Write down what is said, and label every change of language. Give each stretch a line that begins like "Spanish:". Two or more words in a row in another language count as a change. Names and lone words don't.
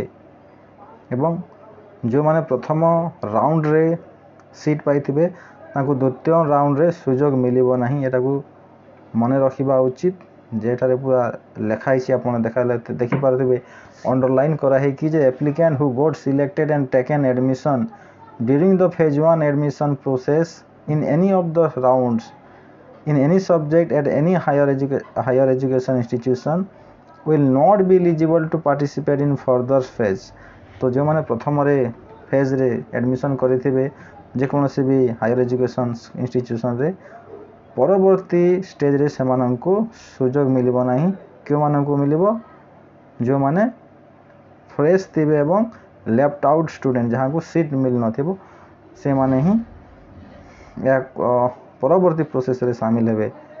Odia: ଏବଂ ଯେଉଁମାନେ ପ୍ରଥମ ରାଉଣ୍ଡରେ ସିଟ୍ ପାଇଥିବେ ତାଙ୍କୁ ଦ୍ୱିତୀୟ ରାଉଣ୍ଡରେ ସୁଯୋଗ ମିଳିବ ନାହିଁ। ଏଟାକୁ ମନେ ରଖିବା ଉଚିତ। ଯେଠାରେ ପୁରା ଲେଖା ହେଇଛି ଆପଣ ଦେଖିପାରୁଥିବେ, ଅଣ୍ଡରଲାଇନ୍ କରାହେଇକି ଯେ
English: applicant who got selected and taken admission during the phase 1 admission process in any of the rounds in any subject at any higher education institution will not be eligible to participate in further phase।
Odia: तो ଯେଉଁମାନେ ପ୍ରଥମରେ ଫେଜ୍ରେ ଆଡ଼ମିସନ୍ କରିଥିବେ ଯେକୌଣସି ବି
English: higher education institutionରେ,
Odia: ପରବର୍ତ୍ତୀ ଷ୍ଟେଜ୍ରେ ସେମାନଙ୍କୁ ସୁଯୋଗ ମିଳିବ ନାହିଁ। କେଉଁମାନଙ୍କୁ ମିଳିବ? ଯେଉଁମାନେ ଫ୍ରେଶ୍ ଥିବେ ଏବଂ
English: left out student,
Odia: ଯାହାଙ୍କୁ ସିଟ୍ ମିଳିନଥିବ, ସେମାନେ ହିଁ ଏହା ପରବର୍ତ୍ତୀ ପ୍ରୋସେସ୍ରେ ସାମିଲ ହେବେ।